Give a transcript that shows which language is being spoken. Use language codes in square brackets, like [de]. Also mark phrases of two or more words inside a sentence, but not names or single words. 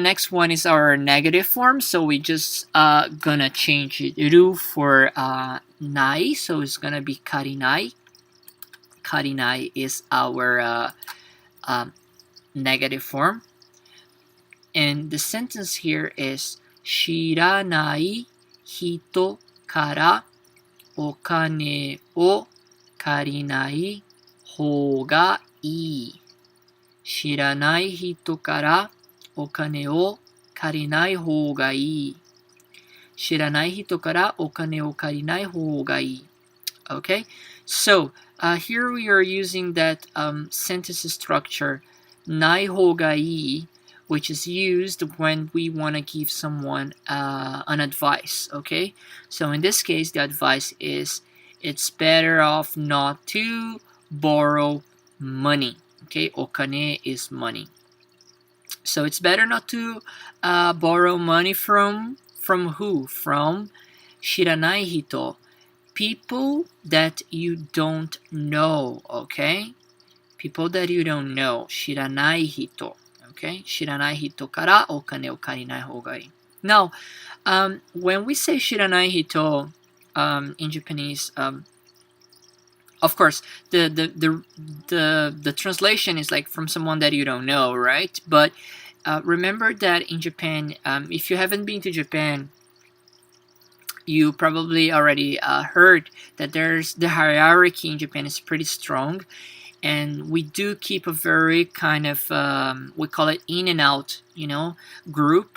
[en] Next one is our negative form. So we just gonna change ru for nai. So it's gonna be karinai. Karinai is our negative form. [ja] And the sentence here is 知らない人からお金を借りないほうがいい. 知らない人からお金を借りないほうがいい. 知らない人からお金を借りないほうがいい. [en] Okay, so here we are using that sentence structure [ja] ないほうがいい [en] which is used when we want to give someone an advice, okay? So in this case, the advice is it's better off not to borrow money, okay? Okane is money. So it's better not to borrow money from who? [ja] From 知らない人, [en] people that you don't know, okay? People that you don't know, [ja] 知らない人, okay? 知らない人からお金を借りないほうがいい. [en] Now, when we say [ja] 知らない人 [en] in Japanese, of course, the translation is like from someone that you don't know, right? But remember that in Japan, if you haven't been to Japan, you probably already heard that there's the hierarchy in Japan is pretty strong, and we do keep a very kind of we call it in and out, group.